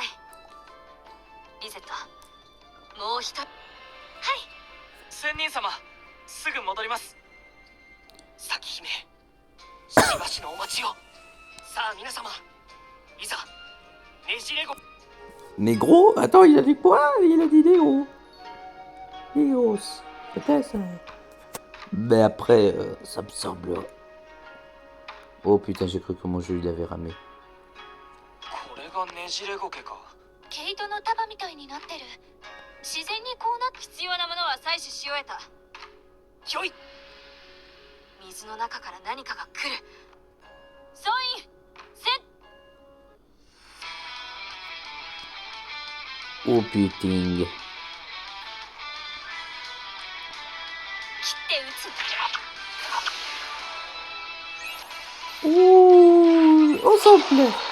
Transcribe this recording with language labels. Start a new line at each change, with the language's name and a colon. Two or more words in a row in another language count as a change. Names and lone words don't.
Japanese: リゼット、もう一人。はい。仙人様、すぐ戻ります。咲姫、しばしのお待ちを。さあ皆様、いざねじれご。
French: Négro? Attends, il a dit quoi? Il a dit négro. Négros. C'était ça. Mais après, ça me semble... Oh putain, j'ai cru que mon jeu il avait ramé.
Japanese: これがねじれゴケか。毛糸の束みたいになってる。自然にこうなって必要なものは採取し終えた。ひょい。水の中から何かが来る。総員セッ。
French: Oh putain.
Japanese: 切って撃つ。
French: Oh, on s'en plaît.